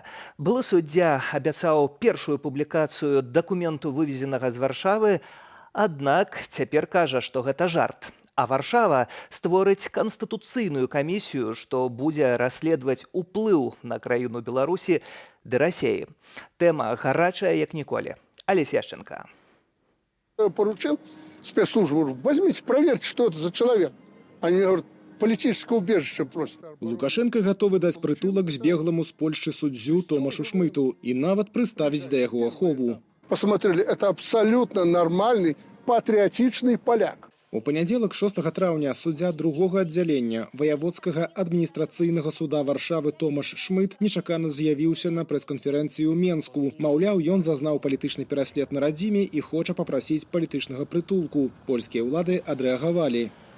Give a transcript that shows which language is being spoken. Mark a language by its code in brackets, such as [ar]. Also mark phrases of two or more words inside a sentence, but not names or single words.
[be] Былы суддзя абяцаў першую публікацыю дакументу, вывезенага з Варшавы, аднак цяпер кажа, што гэта жарт. А Варшава створыць канстытуцыйную камісію, што будзе расследаваць уплыў на краіну Беларусі ды Расіі. Тэма гарачая, як ніколі. Алесь Яшченка. [ru] Поручил спецслужбу, возьмите, проверьте, что это за человек. Они говорят, политическое убежище просят. [be] Лукашенко готовы даць прытулак збегламу з Польшчы суддзю Томашу Шмыту і нават прыставіць да яго ахову. [ru] Посмотрели, это абсолютно нормальный, патриотичный поляк. [be] У панядзелак 6 траўня суддзя другога аддзялення ваяводскага адміністрацыйнага суда Варшавы Томаш Шмыт нечакана з'явіўся на прэс-канферэнцыі ў Менску. Маўляў, ён зазнаў палітычны пераслед на радзіме і хоча папрасіць палітычнага прытулку. Польскія ўлады адрэагавалі.